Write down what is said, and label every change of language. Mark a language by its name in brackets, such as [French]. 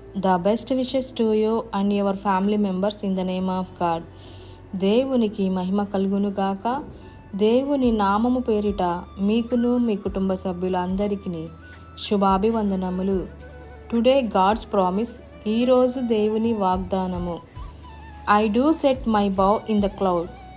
[English] The best wishes to you and your family members in the name of God. [Telugu] దేవునికి మహిమ కలుగును గాక. దేవుని నామము పేరిట మీకును మీ కుటుంబ సభ్యులందరికీ శుభాభివందనములు. [English] Today God's promise. [Telugu] ఈరోజు దేవుని వాగ్దానము. [English] I do set my bow in the cloud.